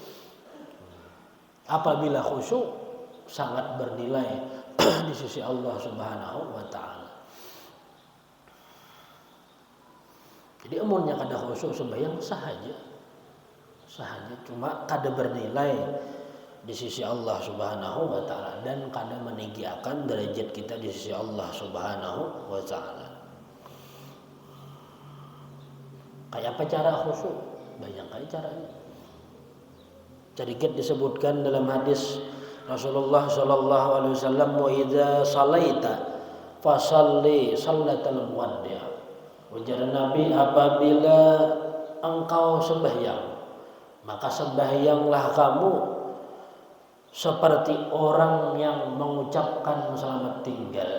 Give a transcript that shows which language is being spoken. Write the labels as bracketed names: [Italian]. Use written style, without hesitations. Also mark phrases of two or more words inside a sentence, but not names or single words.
[Indonesian] Apabila khusyuk sangat bernilai di sisi Allah [Arabic] سبحانه وتعالى. [Banjar] Jadi amunnya kada khusyuk sembahyang sahaja, cuma kada bernilai di sisi Allah [Arabic] سبحانه وتعالى [Banjar] dan kada meninggikan derajat kita di sisi Allah [Arabic] سبحانه وتعالى. [Banjar] Kayak apa cara khusyuk? [Indonesian] Banyak kali caranya. Sedikit disebutkan dalam hadis Rasulullah [Arabic] صلى الله عليه وسلم, وإذا صليت فصل صلاة مودع'. [Indonesian] Ujar Nabi, apabila engkau sembahyang, maka sembahyanglah kamu seperti orang yang mengucapkan selamat tinggal.